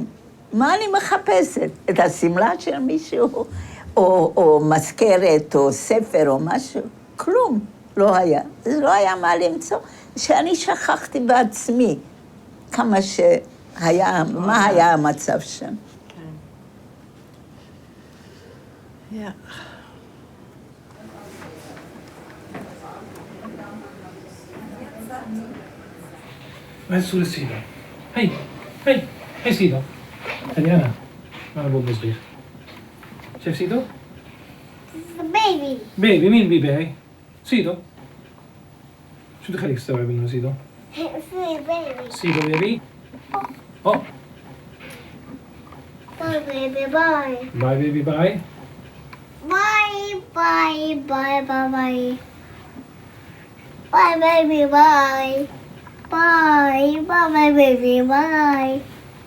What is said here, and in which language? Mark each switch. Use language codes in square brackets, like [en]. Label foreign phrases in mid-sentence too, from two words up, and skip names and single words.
[he] מה אני מחפשת? את הסמלה של מישהו, או מזכרת, או ספר, או משהו? כלום לא היה. זה לא היה מה למצוא. שאני שכחתי בעצמי כמה שהיה, מה היה המצב שם. Ja. [ar] وين صورة سيدو؟ هي سيدو. هذه أنا أبو صغير. شايف سيدو؟ بيبي مين بيبي هاي؟ سيدو. شو دخلك تستوعب إنه سيدو؟ سيدو بيبي؟ أوه. [en] Bye, baby, bye. Bye baby bye. Bye, bye, bye, bye, bye. Bye, baby, bye. Bye, bye, baby, bye.